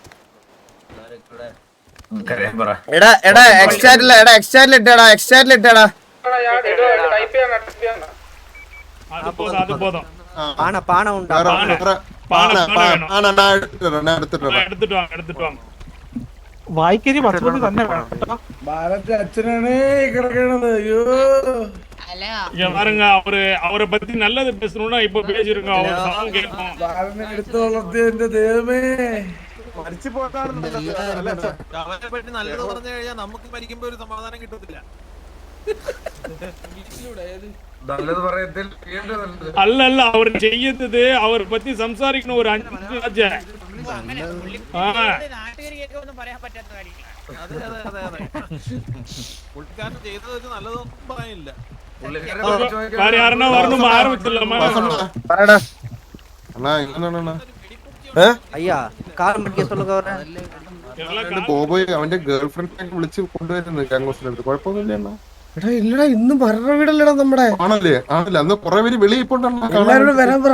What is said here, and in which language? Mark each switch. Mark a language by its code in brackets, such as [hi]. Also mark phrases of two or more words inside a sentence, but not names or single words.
[ml] എടാ എക്സ്റ്റാറ്റിൽ ഇട്ടേടാ. വായിക്കരി പത്തുമണി തന്നെ വേണം. ബാലന്റെ അച്ഛനാണ് കിടക്കണത്. അയ്യോ [ta] பாருங்க, அவரை பத்தி நல்லது பேசணும்னா இப்ப பேசிருங்க. அவர் சாங் கேட்போம். [ml] ബാലനെ എടുത്തു വളർത്തിയ എന്റെ ദൈവമേ. അവനെ പറ്റി നല്ലത് പറഞ്ഞു കഴിഞ്ഞാൽ നമുക്ക് മരിക്കുമ്പോ ഒരു സമാധാനം കിട്ടത്തില്ല. [ta] அல்ல அவர் செய்யறது அவர் பத்தி சம்சாரிக்கணும் ஒரு 5 நிமிஷம். [ml] പുള്ളിക്കാരൻ ചെയ്തത് നല്ലതൊന്നും പറയാനില്ല. [ta] வேற யாருன்னா வரணும் ஆரம்பிச்சிடலாமா? [ml] ബോബോയ് അവന്റെ ഗേൾ ഫ്രണ്ടിനെ വിളിച്ച് കൊണ്ടുവരുന്നത് ഗാംഗോസിനടുത്ത്. കുഴപ്പമൊന്നുമില്ല അണ്ണാ. എടാ ഇല്ലടാ, ഇന്നും മരണ വീടല്ലടാ നമ്മുടെ. ആണല്ലേ അന്ന് കുറെ പേര് വെളിയിൽ പോണ്ടാ. എല്ലാവരോടും വരാൻ പറ.